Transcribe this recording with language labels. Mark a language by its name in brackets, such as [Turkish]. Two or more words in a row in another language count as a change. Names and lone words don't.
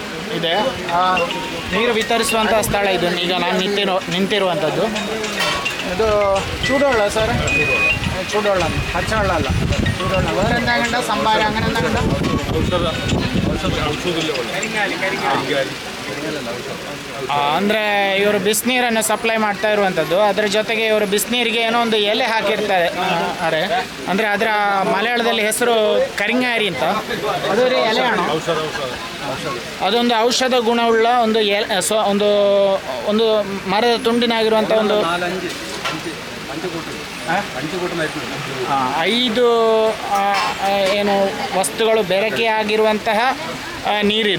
[Kannada] ಇದೆ. ನೀರು ವಿತರಿಸುವಂಥ ಸ್ಥಳ ಇದು. ಈಗ ನಾನು ನಿಂತಿರುವಂಥದ್ದು ಇದು [Malayalam] ചൂടുവെള്ളം സാറേ? ചൂടുവെള്ളം, പച്ചവെള്ളം അല്ല, ചൂടുവെള്ളം. വേറെ എന്താ കണ്ട? സംഭാരം അങ്ങനെ എന്താ കണ്ട? [Kannada] ಅಂದರೆ ಇವರು ಬಿಸಿನೀರನ್ನು ಸಪ್ಲೈ ಮಾಡ್ತಾ ಇರುವಂಥದ್ದು. ಅದರ ಜೊತೆಗೆ ಇವರು ಬಿಸಿನೀರಿಗೆ ಏನೋ ಒಂದು ಎಲೆ ಹಾಕಿರ್ತಾರೆ ಅಂದರೆ ಅದರ ಮಲಯಾಳದಲ್ಲಿ ಹೆಸರು ಕರಿಂಗಾರಿ ಅಂತ. ಅದು ಎಲೆ ಹಣ್ಣು, ಅದೊಂದು ಔಷಧ ಗುಣವುಳ್ಳ ಒಂದು ಒಂದು ಒಂದು ಮರದ ತುಂಡಿನಾಗಿರುವಂಥ ಒಂದು 5 ಏನು ವಸ್ತುಗಳು ಬೆರಕೆಯಾಗಿರುವಂತಹ ನೀರಿದು.